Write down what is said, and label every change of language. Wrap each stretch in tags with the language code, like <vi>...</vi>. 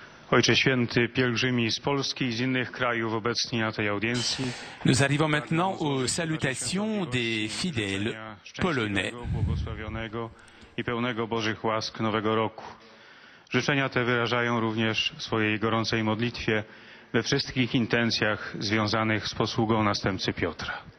<pl>Ojcze Święty, pielgrzymi z Polski i z innych krajów obecni na tej audiencji.</pl> <fr>Nous arrivons maintenant aux salutations des fidèles polonais.</fr> <pl>Błogosławionego i pełnego Bożych łask nowego roku. Życzenia te wyrażają również w swojej gorącej modlitwie we wszystkich intencjach związanych z posługą następcy Piotra.</pl>